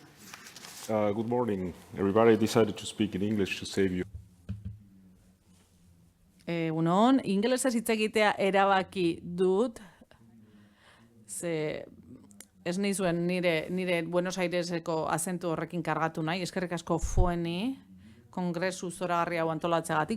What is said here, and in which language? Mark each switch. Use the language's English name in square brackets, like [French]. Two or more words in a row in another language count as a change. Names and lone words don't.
[English] Good morning. Everybody decided to speak in English to save you. [Basque] Egunon, ingelesez hitz egitea erabaki dut, ze ez nizuen nire Buenos Aireseko azentu horrekin kargatu nahi, eskerrik asko fueni, kongresu zoragarri hau antolatzeagatik.